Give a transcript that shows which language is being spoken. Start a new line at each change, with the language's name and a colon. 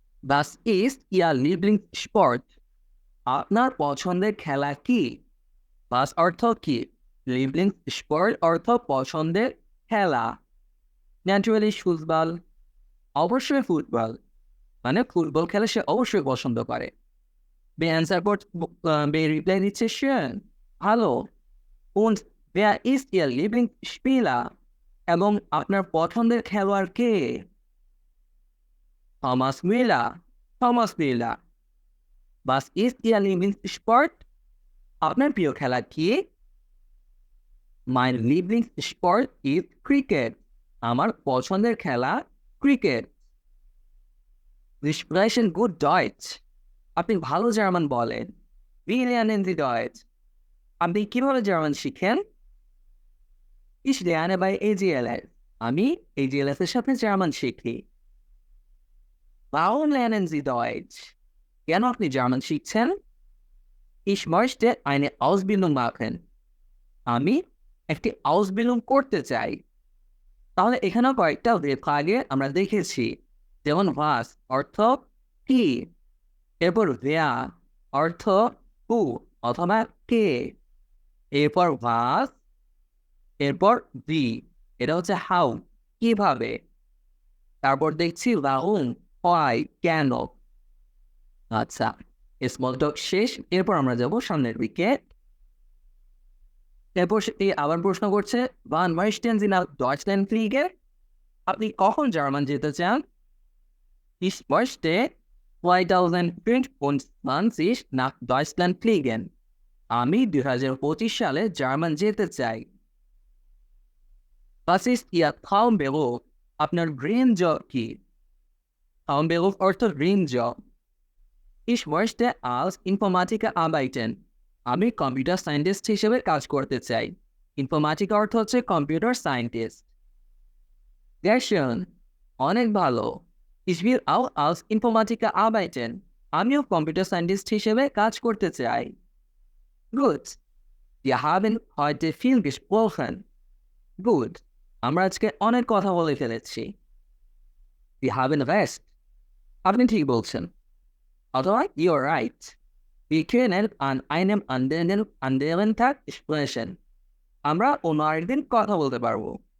German: Was ist Ihr Lieblingssport?
Bangla: আপনার পছন্দের খেলা কি? Was অর্থ কি, Lieblingssport অর্থ পছন্দের খেলা। ন্যাচুরালি ফুটবল, অবশ্যই ফুটবল, মানে ফুটবল খেলা সে অবশ্যই পছন্দ করে। বে অ্যান্সার বে রিপ্লাই দিচ্ছে schön, ভালো।
German: Und wer ist Ihr Lieblingsspieler?
Bangla: এবং আপনার পছন্দের খেলোয়াড় কে?
German: Thomas Müller, Thomas Müller। Was ist Ihr Lieblingssport?
Bangla: আপনার প্রিয় খেলা কি?
German: Mein Lieblingssport is cricket,
Bangla: আমার পছন্দের খেলা cricket.
German: Sie sprechen gut Deutsch,
Bangla: আপনি ভালো জার্মান বলেন।
German: Wie lernen Sie Deutsch?
Bangla: আপনি কিভাবে জার্মান শিখেন?
German: Ich lerne bei AGLS,
Bangla: আমি AGLS এর সাথে জার্মান শিখি।
German: Warum lernen Sie Deutsch?
Bangla: কেন আপনি জার্মান শিখছেন?
German: Ich möchte eine Ausbildung machen,
Bangla: আমি একটি Ausbildung করতে চাই। তাহলে এখানেও কয়েকটা আগে আমরা দেখেছি, যেমন ভাস অর্থ কি, এরপর ভেয়া অর্থ হু অথবা কে, এরপর ভাস, এরপর ভি, এটা হচ্ছে হাউ, কিভাবে। তারপর দেখছি রাহুল, হয়, কেন। আচ্ছা, স্মল টক শেষ, এরপর আমরা যাব সামনের দিকে। এরপর আবার প্রশ্ন করছে,
German: wann möchten Sie nach Deutschland fliegen?
Bangla: আপনি কখন জার্মান যেতে চান?
German: Ich möchte 2025 nach Deutschland fliegen,
Bangla: আমি 2025 সালে জার্মান যেতে চাই।
German: Was ist Ihr Traumberuf?
Bangla: আপনার ড্রিম জব কি? Traumberuf অর্থ dream job.
German: Ich möchte als Informatiker arbeiten,
Bangla: আমি কম্পিউটার সায়েন্টিস্ট হিসেবে কাজ করতে চাই। ইনফরমেটিকা অর্থ হচ্ছে কম্পিউটার সায়েন্টিস্ট।
German: Sehr schön,
Bangla: অনেক ভালো।
German: Ich will auch als Informatiker arbeiten,
Bangla: আমিও কম্পিউটার সায়েন্টিস্ট হিসেবে কাজ করতে চাই।
German: Gut, wir haben heute viel gesprochen.
Bangla: Good, আমরা আজকে অনেক কথা বলে ফেলেছি।
German: Wir haben recht,
Bangla: আপনি ঠিক বলছেন, অথবা
English: you're right.
German: Wir können an einem anderen Tag sprechen,
Bangla: আমরা অন্য আরেকদিন কথা বলতে পারবো।